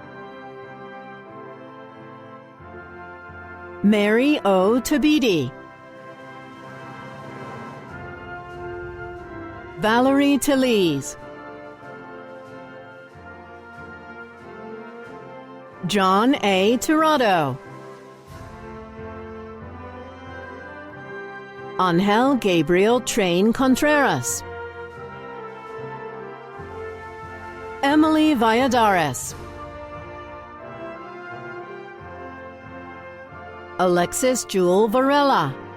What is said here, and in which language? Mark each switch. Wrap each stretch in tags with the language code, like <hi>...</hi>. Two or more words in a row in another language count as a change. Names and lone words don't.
<tl>Mary O. Tabidi. Valerie Talese, John A. Tirado, Angel Gabriel Train Contreras, Emily Valladares, Alexis Jewel Varela,</tl>